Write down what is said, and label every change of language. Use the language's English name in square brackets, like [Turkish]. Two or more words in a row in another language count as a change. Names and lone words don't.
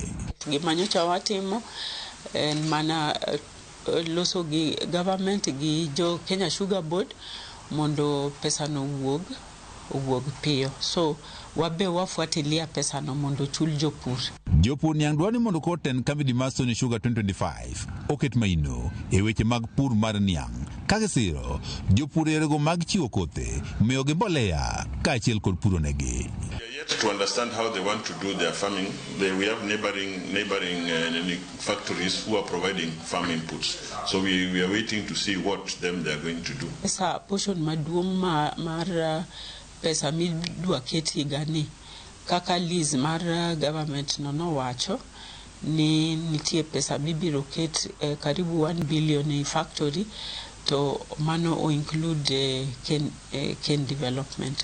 [Luo (Kenya and Tanzania)] Gima nyocha watimo en mana loso gi government gi jo Kenya Sugar Board mondo pesa no wuog piyo, so wabe wafuatilia pesa no mondo chul jopur. Jopur niang' dwaro ni mondo koten kambi mar Sony Sugar 2025 oket maino e weche mag pur mar niang' kaka siro jopur erego mag chiwo kothe miyo gi mbolea kaachiel kod puro negi. [English] To understand how they want to do their farming, we have neighboring factories who are providing farm inputs. So we are waiting to see what they are going to do. [Luo (Kenya and Tanzania)] Pesa portion maduong' mar pesa midwa keti gani kaka lease mar government no wacho ni nitie pesa mibiro ket karibu 1 billion e factory to mano o include ken development.